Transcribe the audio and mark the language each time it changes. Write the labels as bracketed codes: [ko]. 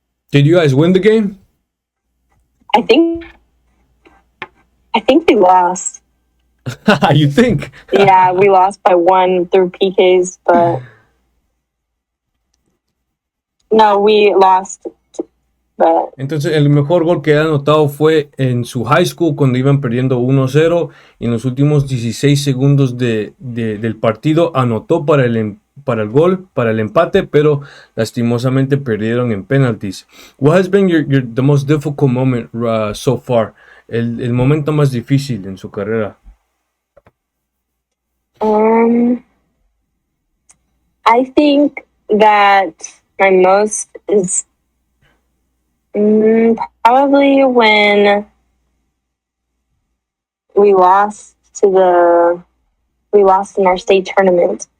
[en] Did you guys win the game? I think we lost. You think? Yeah, we lost by 1 through PKs, but no, we lost. But [es] entonces el mejor gol que ha anotado fue en su high school cuando iban perdiendo 1-0 y en los últimos 16 segundos del partido anotó para el empate, pero lastimosamente perdieron en penalties. [en] What has been the most difficult moment so far? [es] El momento más difícil en su carrera. [en] I think that my most is probably when we lost in our state tournament.